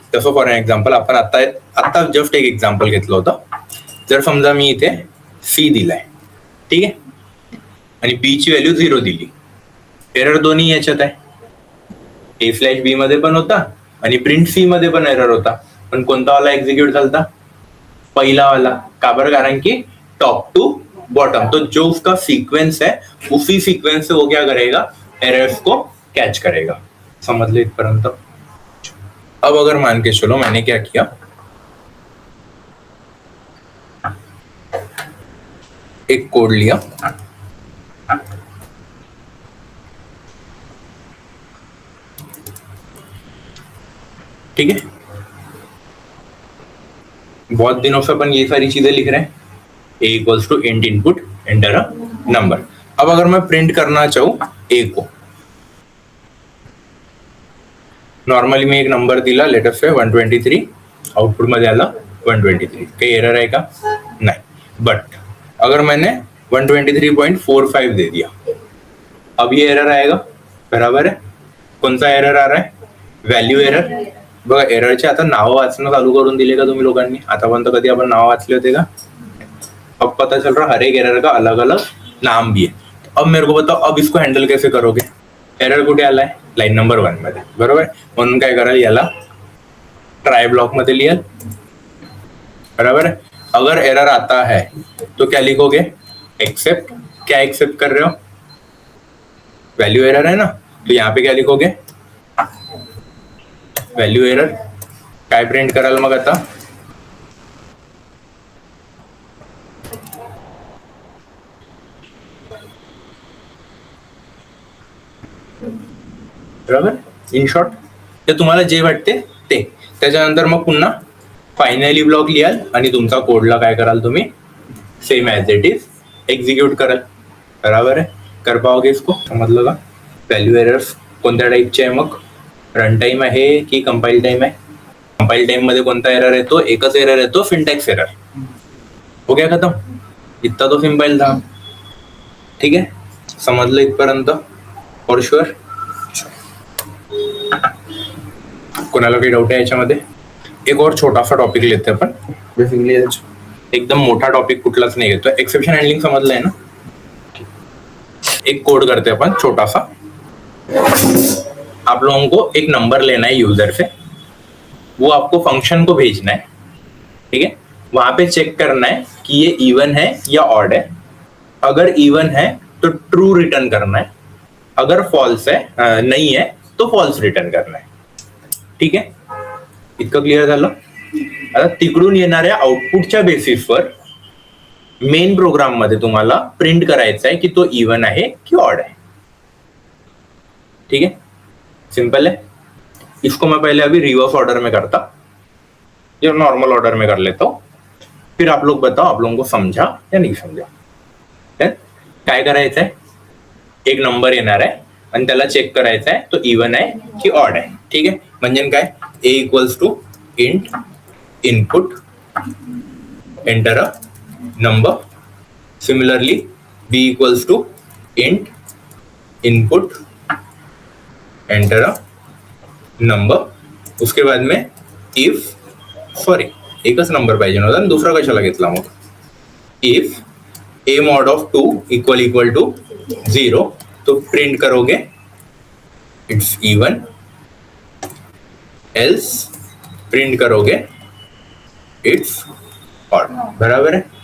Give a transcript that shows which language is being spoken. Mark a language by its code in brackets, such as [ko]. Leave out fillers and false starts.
[mr] तसं for example आपण आता जस्ट एक एक्झाम्पल घेतलं होतं। जर समजा मी इथे सी दिलाय, ठीक आहे, आणि बी ची व्हॅल्यू 0 दिली, एरर दोन्ही याच्यात आहे, a/b मध्ये पण होता आणि प्रिंट सी मध्ये पण एरर होता, पण कोणता वाला एक्झिक्यूट झालता? पहिला वाला। का बरं? [hi] कारण की टॉप टू बॉटम, तो जो उसका सीक्वेंस है उसी सीक्वेंस से वो क्या करेगा, एरर्स को कैच करेगा। समझ ले इतपर्यंत? अब अगर मान के चलो मैंने क्या किया, एक कोड लिया, ठीक है, बहुत दिनों से अपन ये सारी चीजें लिख रहे हैं, a equals to int input enter a number. अब अगर मैं प्रिंट करना चाहूं a को, नॉर्मली मैं एक नंबर दिला, लेटर से 123, [mr] आउटपुट मध्ये आला 123, काही एरर आहे का? नाही। [hi] बट अगर मैंने 123.45 दे दिया, अब ये एरर आएगा, बराबर है। कौन सा एरर आ रहा है? Value error. [mr] बघा, एररचे आता नावं वाचणं चालू करून दिले का तुम्ही लोकांनी? आतापर्यंत कधी आपण नाव वाचले होते का? [hi] अब पता चल रहा हर एक एरर का अलग अलग नाम भी है। अब मेरे को बताओ, अब इसको हैंडल कैसे करोगे? [mr] एरर कुठे आलाय? लाईन नंबर 1 मध्ये, बरोबर। म्हणून काय कराल, याला ट्राय ब्लॉक मध्ये लिहाल, बराबर है। [hi] अगर एरर आता है तो क्या लिखोगे? एक्सेप्ट। क्या एक्सेप्ट कर रहे हो? वैल्यू एरर है ना, तो यहाँ पे क्या लिखोगे? [mr] Value error. काय प्रिंट कराल मग आता? बरोबर। इन शॉर्ट ते तुम्हाला जे वाटते ते, त्याच्यानंतर मग पुन्हा फायनली ब्लॉक लिहाल आणि तुमचा कोडला काय कराल तुम्ही? Same as it is execute कराल, बराबर आहे। [hi] कर पाओगे इसको? [mr] समजलं का? व्हॅल्यू एरर्स कोणत्या टाईपचे आहे मग? रन टाइम आहे की कंपाइल टाइम आहे? कंपाइल टाइम मध्ये कोणता एरर येतो? एकच एरर येतो, सिंटॅक्स एरर। [hi] हो गया खत्म, इतना तो सिंपल था। [mr] ठीक है, समजलं इथपर्यंत? For sure. कोणाला काही डाऊट आहे याच्यामध्ये? एक और छोटा सा टॉपिक लेते आपण, बेसिकली एकदम मोठा टॉपिक कुठलाच नाही घेतोय। एक्सेप्शन हँडलिंग समजलंय ना? [hi] एक कोड करते अपन छोटा सा। आप लोगों को एक नंबर लेना है यूजर से, वो आपको फंक्शन को भेजना है, ठीक है। वहां पे चेक करना है कि ये इवन है या ऑड है। अगर इवन है तो ट्रू रिटर्न करना है, अगर फॉल्स है नहीं है तो फॉल्स रिटर्न करना है, ठीक आहे। [mr] इतकं क्लिअर झालं? आता तिकडून येणाऱ्या आउटपुटच्या बेसिसवर मेन प्रोग्राम मध्ये तुम्हाला प्रिंट करायचं आहे की तो इवन आहे की ऑड आहे। [hi] ठीक है, सिंपल है। इसको मैं पहले अभी रिवर्स ऑर्डर में करता, या नॉर्मल ऑर्डर में कर लेता हूँ, फिर आप लोग बताओ आप लोगों को समझा या नाही समजा. [mr] काय करायचं आहे, एक नंबर येणार आहे आणि त्याला चेक करायचं आहे तो इवन आहे की ऑड आहे. ठीक आहे, म्हणजे काय, ए equals to int input enter a number. [en] Similarly b equals to int input enter a number. [hi] उसके बाद में इफ, [mr] सॉरी एकच नंबर पाहिजे नव्हता आणि दुसरा कशाला घेतला मग, [hi] if A mod of 2 equal to 0 तो प्रिंट करोगे इट्स इवन, एल्स प्रिंट करोगे इट्स ऑड. बराबर है.